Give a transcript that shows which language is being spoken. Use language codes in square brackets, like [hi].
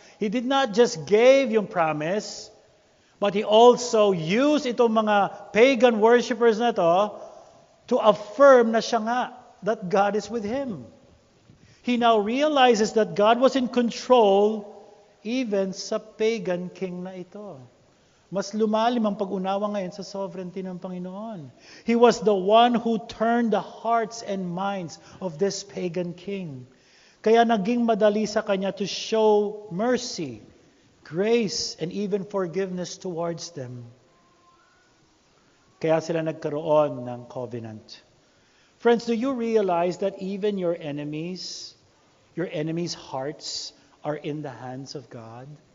[en] He did not just give yung promise, but he also used [tl] itong mga pagan worshippers na [en] to affirm [tl] na siya nga, [en] that God is with him. He now realizes that God was in control even sa pagan king [tl] na ito. Mas lumalim ang pag-unawa ngayon sa sovereignty ng Panginoon. [en] He was the one who turned the hearts and minds of this pagan king. [tl] Kaya naging madali sa kanya [en] to show mercy, grace, and even forgiveness towards them. [tl] Kaya sila nagkaroon ng [en] covenant. Friends, do you realize that even your enemies' hearts are in the hands of God?